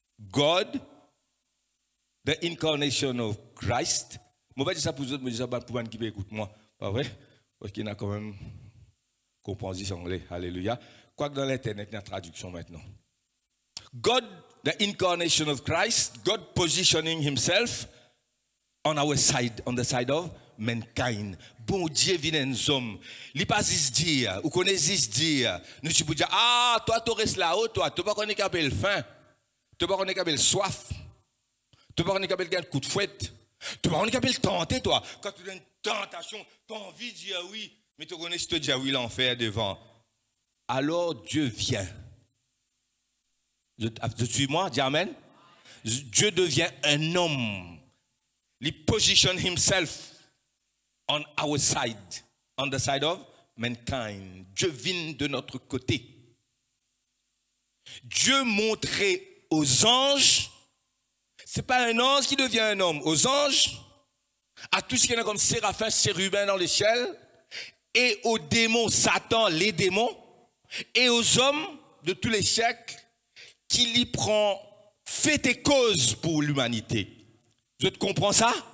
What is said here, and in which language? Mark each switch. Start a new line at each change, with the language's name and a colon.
English: God, the incarnation of Christ.
French: Je vais dire ça pour vous autres, je vais dire ça pour les gens qui écoutent moi. Pas vrai? Parce qu'il y a quand même compréhension anglais. Alléluia. Quoique dans l'internet, il y a une traduction maintenant.
English: God, the incarnation of Christ, God positioning himself on our side, on the side of mankind.
French: Bon Dieu vient un homme. Il ne pas juste dire, ou connaît juste dire. Nous tu peux dire, ah, toi, tu restes là-haut, toi, tu ne pas connaître qu'à faim. Tu ne pas connaître qu'à soif. Tu ne pas connaître qu'à un coup de fouette. Tu ne pas connaître qu'à tenter, toi. Quand tu as une tentation, tu as envie de dire oui, mais tu connais si tu dis oui, l'enfer devant. Alors Dieu vient. Suis-moi, dis amen. Dieu devient un homme.
English: Il position himself on our side, on the side of mankind.
French: Dieu vient de notre côté. Dieu montrait aux anges, c'est pas un ange qui devient un homme, aux anges, à tout ce qui est comme séraphins, chérubins dans le ciel, et aux démons, Satan, les démons, et aux hommes de tous les siècles, qu'il y prend fait et cause pour l'humanité. Je te comprends ça?